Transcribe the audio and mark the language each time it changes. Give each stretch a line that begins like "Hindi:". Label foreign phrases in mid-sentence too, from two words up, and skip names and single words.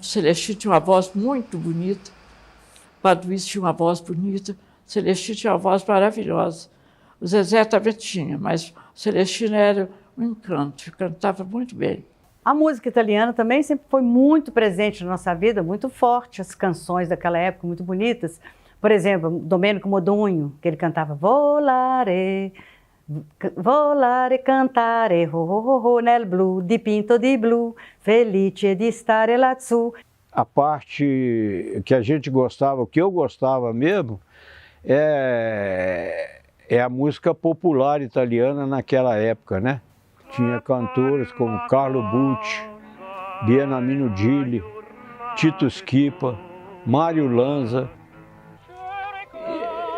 Portuguese: Celestino tinha uma voz muito bonita, Paduís tinha uma voz bonita, Celestino tinha uma voz maravilhosa. O Zezé também tinha, mas o Celestino era um encanto, cantava muito bem. A música italiana também sempre foi muito presente na nossa vida, muito forte, as canções daquela época muito bonitas. Por exemplo, Domenico Modugno, que ele cantava
Italian: Volare, volare, cantare, ho ho ho ho, nel blu, dipinto di blu, felice di stare lassù.
Portuguese: A parte que a gente gostava, o que eu gostava mesmo, é a música popular italiana naquela época, né? Tinha cantores como Carlo Bucci, Beniamino Gigli, Tito Schipa, Mário Lanza.